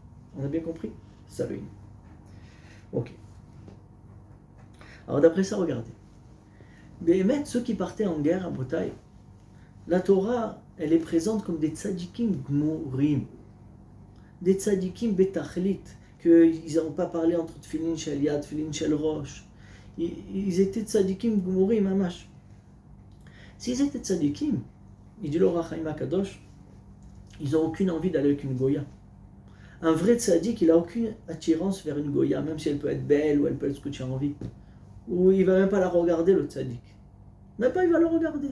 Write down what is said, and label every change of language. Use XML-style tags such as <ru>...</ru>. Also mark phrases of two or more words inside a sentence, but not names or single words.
<fr>On a bien compris? Ça le Ok. Alors d'après ça, regardez. Béhémet, ceux qui partaient en guerre à Bretagne, la Torah, elle est présente comme des</fr> <he>צדיקים גמורים,</he> <fr>des</fr> <he>צדיקים בתכלית,</he> <fr>qu'ils n'ont pas parlé entre</fr> <he>תפילין של יד, תפילין של ראש.</he> <fr>Ils étaient</fr> <he>צדיקים גמורים ממש.</he> <fr>S'ils étaient tzadikim, il dit l'Or HaChaim HaKadosh, ils n'ont aucune envie d'aller avec une goya. Un vrai tzadik, il n'a aucune attirance vers une goya, même si elle peut être belle ou elle peut être ce que tu as envie. Ou il ne va même pas la regarder, le tzadik. Même pas, il va le regarder.</fr>